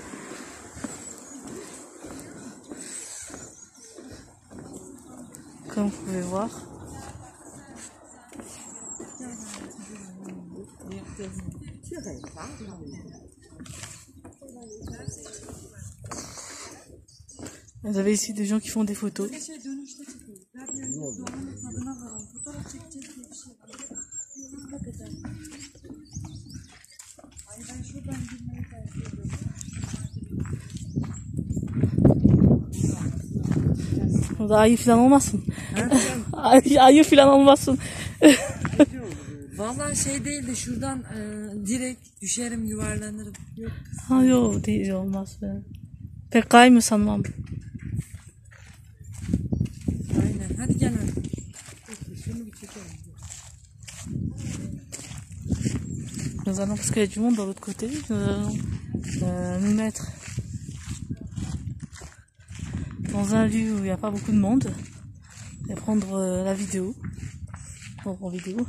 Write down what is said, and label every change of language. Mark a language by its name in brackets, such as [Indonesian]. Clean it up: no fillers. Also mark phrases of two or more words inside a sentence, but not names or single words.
[French] Comme vous pouvez voir. Vous avez ici des gens qui font des photos. [Turkish] Ayı falan olmasın. Ayı falan olmasın. Vallahi şey değil de şuradan direkt düşerim, yuvarlanırım. Yok. Ha yok değil, olmaz be. Pek kaymıyor sanmam. Aynen. Hadi gel hadi. Şunu bir çekelim. [French] Nous allons, parce qu'il y a du monde dans l'autre côté, nous allons nous mettre dans un lieu où il n'y a pas beaucoup de monde et prendre la vidéo. En vidéo.